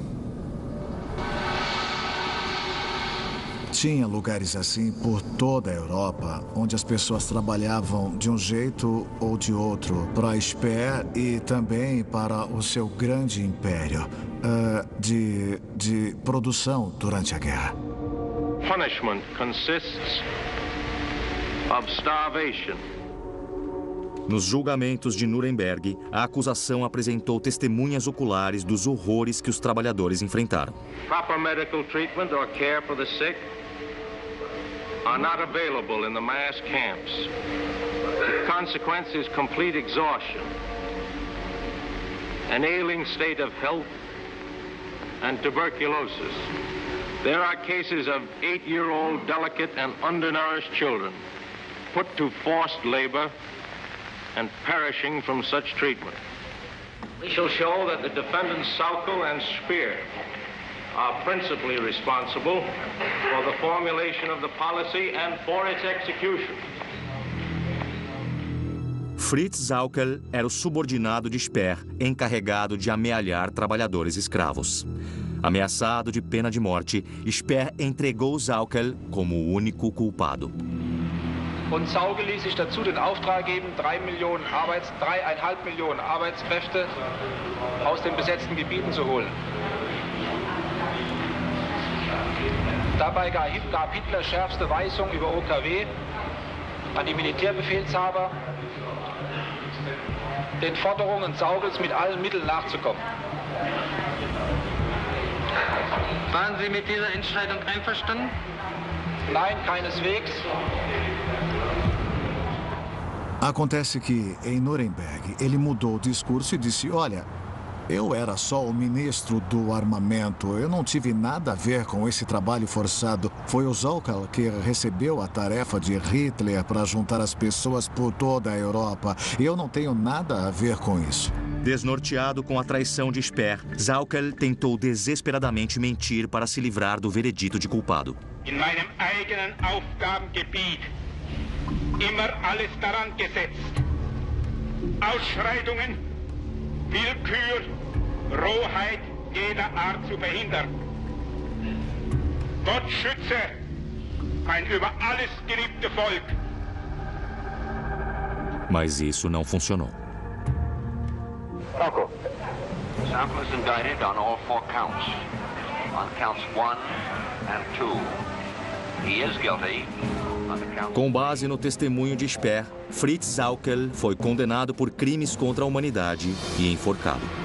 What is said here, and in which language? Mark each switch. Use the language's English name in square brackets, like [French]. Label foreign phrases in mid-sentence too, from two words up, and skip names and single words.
[Portuguese] Tinha lugares assim por toda a Europa, onde as pessoas trabalhavam de um jeito ou de outro para a Speer e também para o seu grande império de produção durante a guerra. [English] Punishment consists of starvation. [Portuguese] Nos julgamentos de Nuremberg, a acusação apresentou testemunhas oculares dos horrores que os trabalhadores enfrentaram. [English] Proper medical treatment or care for the sick are not available in the mass camps. The consequence is complete exhaustion, an ailing state of health, and tuberculosis. There are cases of 8-year-old delicate and undernourished children put to forced labor and perishing from such treatment. We shall show that the defendants Sauckel and Speer are principally responsible for the formulation of the policy and for its execution. [Portuguese] Fritz Sauckel era o subordinado de Speer, encarregado de amealhar trabalhadores escravos. Ameaçado de pena de morte, Speer entregou Sauckel como o único culpado. [German] Und Sauckel ließ sich dazu den Auftrag geben, 3,5 Millionen Arbeitskräfte aus den besetzten Gebieten zu holen. Dabei gab Hitler schärfste Weisung über OKW an die Militärbefehlshaber, den Forderungen Sauckels mit allen Mitteln nachzukommen. Waren Sie mit dieser Entscheidung einverstanden? Nein, keineswegs. [Portuguese] Acontece que, em Nuremberg, ele mudou o discurso e disse, olha, eu era só o ministro do armamento, eu não tive nada a ver com esse trabalho forçado. Foi o Sauckel que recebeu a tarefa de Hitler para juntar as pessoas por toda a Europa. Eu não tenho nada a ver com isso. Desnorteado com a traição de Speer, Sauckel tentou desesperadamente mentir para se livrar do veredito de culpado. [German] In meinem eigenen Aufgabengebiet immer alles daran gesetzt, Ausschreitungen, Willkür, Rohheit jeder Art zu verhindern. Gott schütze mein über alles geliebte Volk. [Portuguese] Mas isso não funcionou. [English] Sauckel is indicted on all 4 counts. On counts 1 and 2, he is guilty. [Portuguese] Com base no testemunho de Speer, Fritz Sauckel foi condenado por crimes contra a humanidade e enforcado.